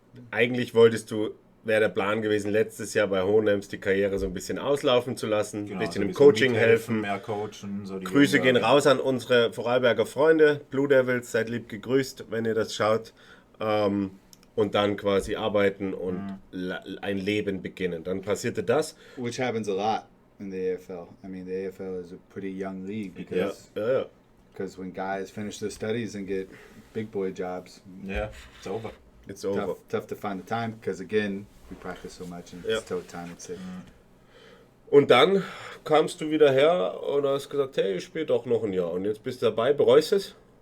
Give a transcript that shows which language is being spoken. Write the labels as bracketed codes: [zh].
[de] Eigentlich wäre der Plan gewesen, letztes Jahr bei Hohenems die Karriere so ein bisschen auslaufen zu lassen, Genau, ein bisschen so im Coaching helfen. Mehr coachen, so die Grüße gehen raus an unsere Vorarlberger Freunde, Blue Devils, seid lieb gegrüßt, wenn ihr das schaut. Und dann quasi arbeiten und ein Leben beginnen. Dann passierte das. [en] Which happens a lot in the AFL. I mean, the AFL is a pretty young league because when guys finish their studies and get big boy jobs, it's over. It's over. Tough to find the time because again, we practice so much and it's tough time at sick. [de] Und dann kamst du wieder her und hast gesagt, hey, ich spiele doch noch ein Jahr. Und jetzt bist du dabei, bereust du es?